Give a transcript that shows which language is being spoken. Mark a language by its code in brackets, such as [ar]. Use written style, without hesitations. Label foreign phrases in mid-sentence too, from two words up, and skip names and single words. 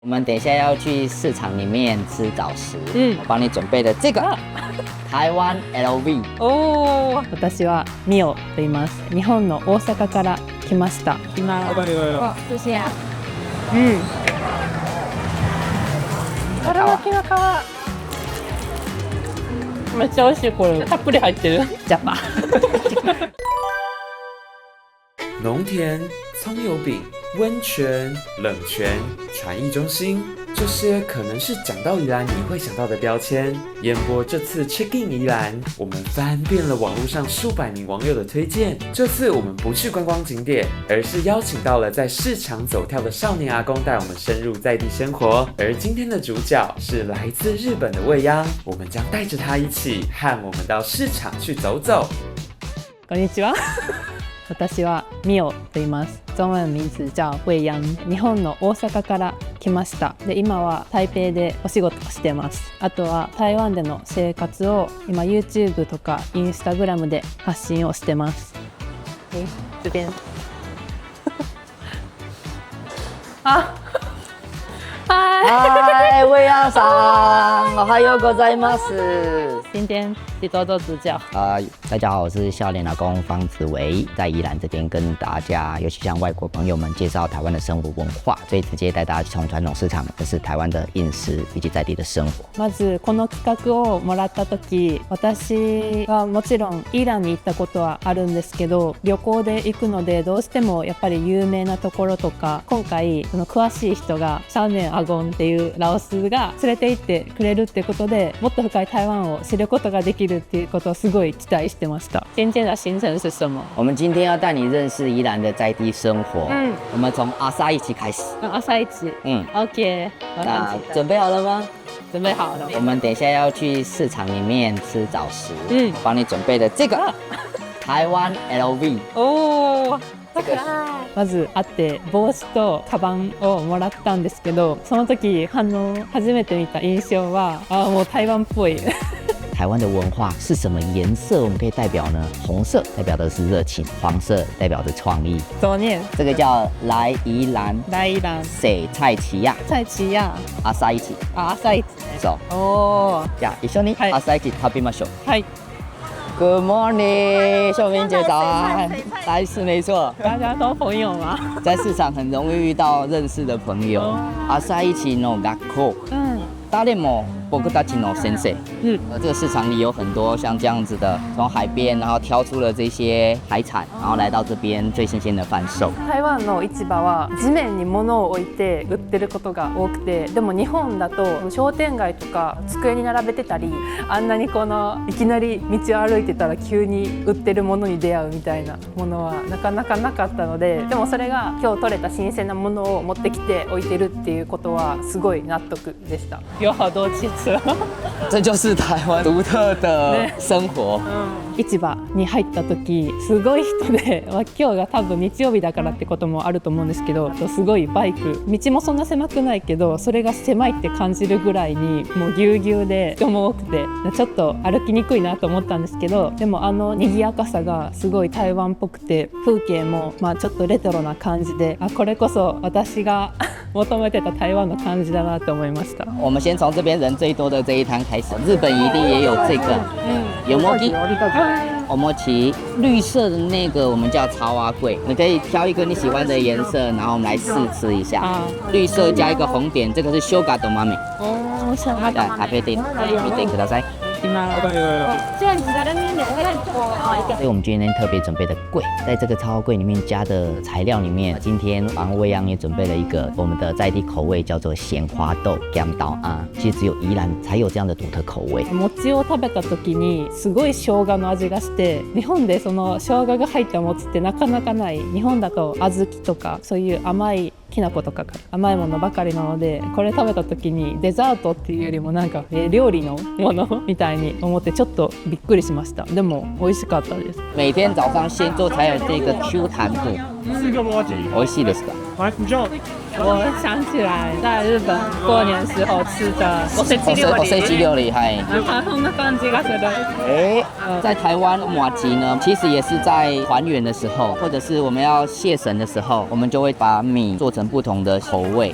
[zh] 我们等一下要去市场里面吃早食，我帮你准备的这个台湾 LV。 [ja] 私はミオと言います。日本の大阪から来ました。今、 [zh] 谢谢。 [ja] 春巻きの皮。めっちゃ美味しいこれ。たっぷり入ってる。ジャパ。 [zh] 农田、葱油饼、温泉、冷泉、传艺中心，这些可能是讲到宜兰你会想到的标签。烟波这次 [en] check in [zh] 宜兰，我们翻遍了网络上数百名网友的推荐。这次我们不去观光景点，而是邀请到了在市场走跳的少年阿公，带我们深入在地生活。而今天的主角是来自日本的未央，我们将带着他一起和我们到市场去走走。 [ja] こんにちは。私はミオと言います。 [zh] 中文名字叫未央。 [ja] 日本の大阪から来ました。で、今は台北でお仕事をしてます。あとは台湾での生活を今 YouTube とか Instagram で発信をしてます。 [zh] 这边。 [ja] 嗨，未央さん，おはようございます。 [zh] 今天去多多指教。大家好，我是笑脸老公方子维，在宜兰这边跟大家，尤其向外国朋友们介绍台湾的生活文化，最直接带大家从传统市场，就是台湾的饮食以及在地的生活。 [ja] まずこの企画をもらった時、私はもちろんイランに行ったことはあるんですけど、旅行で行くのでどうしてもやっぱり有名なところとか、今回その詳しい人がシャーメンアゴンっていうラオスが連れて行ってくれるってことで、もっと深い台湾を知ることができるっていうことをすごい期待してました。 [zh] 今天的行程是什么？我们今天要带你认识宜兰的在地生活。我们从阿萨一起开始。 [ja] 朝一。OK。 [zh] 那准备好了吗？准备好了。我们等一下要去市场里面吃早食。我帮你准备的这个台湾 LV。 [ja] まず会って帽子とカバンをもらったんですけど、その時初めて見た印象はもう台湾っぽい。 [zh] 台湾的文化是什么颜色？我们可以代表呢？红色代表的是热情，黄色代表着创意。怎么念？这个叫来宜兰。来宜兰。谁？蔡奇亚。蔡奇亚。朝一。朝一。 [ja] そう。じゃあ一緒に朝一食べましょう。 [en] はい。Good morning， [zh] 秀明姐早安。来是没错，大家都朋友吗？在市场很容易遇到认识的朋友。 [ja] 朝一の学校。誰も僕たちの先生。 [zh] 这个市场里有很多像这样子的，从海边然后挑出了这些海产，然后来到这边最新鲜的贩售。 [ja] 台湾の市場は地面に物を置いて売ってることが多くて、でも日本だと商店街とか机に並べてたり、あんなにいきなり道を歩いてたら急に売ってるものに出会うみたいなものはなかなかなかったので、でもそれが今日取れた新鮮なものを持ってきて置いてるっていうことはすごい納得でした。 [zh] 有好多汽车。这就是台湾独特的生活。 [ja] 市場に入った時すごい人で、今日が多分日曜日だからってこともあると思うんですけど、すごいバイク、道もそんな狭くないけどそれが狭いって感じるぐらいにもうぎゅうぎゅうで人も多くて、ちょっと歩きにくいなと思ったんですけど、でも賑やかさがすごい台湾っぽくて、風景もちょっとレトロな感じで、これこそ私が求めてた台湾の感じだなと思いました。 [zh] 我们先从这边人最多的这一摊开始，日本一定也有这个，有摩基，おもち，绿色的那个我们叫超阿贵，你可以挑一个你喜欢的颜色，然后我们来试吃一下。绿色加一个红点，这个是修嘎多妈咪。 [ja] 食べてみてください。 [zh] 所以我们今天特别准备的柜，在这个超柜里面加的材料里面，今天帮未央也准备了一个我们的在地口味，叫做咸花豆咸豆啊。其实只有宜兰才有这样的独特口味。 [ja] 餅を食べた時にすごい生姜の味がして、日本でその生姜が入った餅ってなかなかない。日本だと小豆とかそういう甘いきな粉とか甘いものばかりなので、これ食べた時にデザートっていうよりもなんか料理のものみたいに思ってちょっとびっくりしました。でも美味しかったです。 [zh] 每天早上先做才有这个 Q 弹度。四个麻吉。 [ja] 美味しいですか？ [zh] 来，你就我想起来在日本过年时候吃的おせち料 [ja] おせち理。 [zh] 料理，嗨。 [ja] そんな感じがする。 [zh] 在台湾麻吉呢，其实也是在团圆的时候，或者是我们要谢神的时候，我们就会把米做成不同的口味。